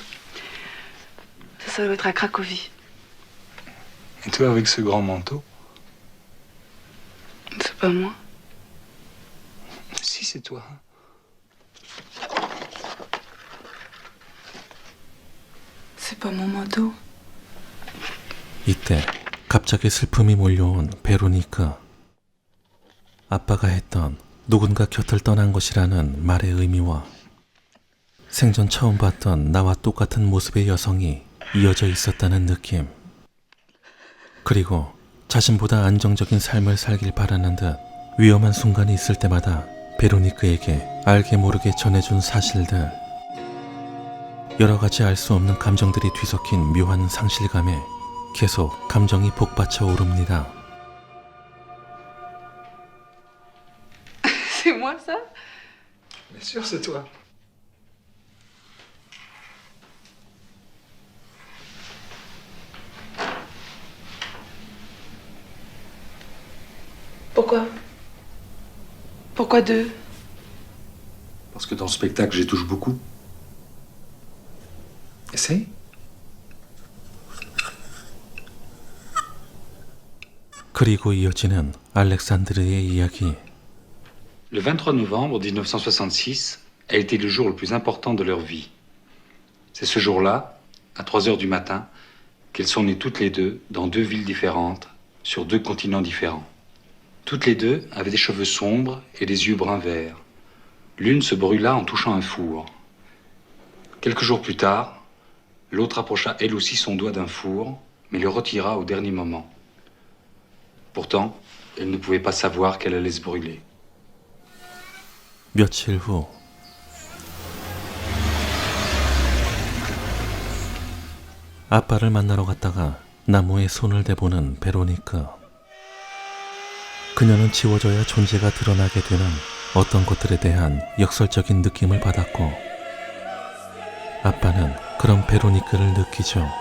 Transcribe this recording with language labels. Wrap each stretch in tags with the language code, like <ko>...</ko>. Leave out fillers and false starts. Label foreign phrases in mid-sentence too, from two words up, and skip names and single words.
<fr>Ça doit être à Cracovie. Et toi avec ce grand manteau? C'est pas moi. Si, c'est toi. C'est pas mon manteau.</fr> <ko>이때 갑자기 슬픔이 몰려온 베로니크. 아빠가 했던 누군가 곁을 떠난 것이라는 말의 의미와 생전 처음 봤던 나와 똑같은 모습의 여성이 이어져 있었다는 느낌. 그리고 자신보다 안정적인 삶을 살길 바라는 듯 위험한 순간이 있을 때마다 베로니크에게 알게 모르게 전해준 사실들. 여러 가지 알 수 없는 감정들이 뒤섞인 묘한 상실감에 계속 감정이 복받쳐 오릅니다.</ko> <fr>C'est moi ça? Bien sûr, c'est toi. Pourquoi? Pourquoi deux? Parce que dans le spectacle, j'y touche beaucoup. Essaye.</fr> <ko>그리고 이어지는 알렉산드르의 이야기.</ko> <fr>Le 23 novembre 1966 a été le jour le plus important de leur vie. C'est ce jour-là, à 3 heures du matin, qu'elles sont nées toutes les deux dans 2 villes différentes, sur 2 continents différents. Toutes les deux avaient des cheveux sombres et des yeux bruns-verts. L'une se brûla en touchant un four. Quelques jours plus tard, l'autre approcha elle aussi son doigt d'un four, mais le retira au dernier moment. Pourtant, elle ne pouvait pas savoir qu'elle allait se brûler.</fr> <ko>며칠 후 아빠를 만나러 갔다가 나무에 손을 대보는 베로니크. 그녀는 지워져야 존재가 드러나게 되는 어떤 것들에 대한 역설적인 느낌을 받았고 아빠는 그런 베로니크를 느끼죠.</ko>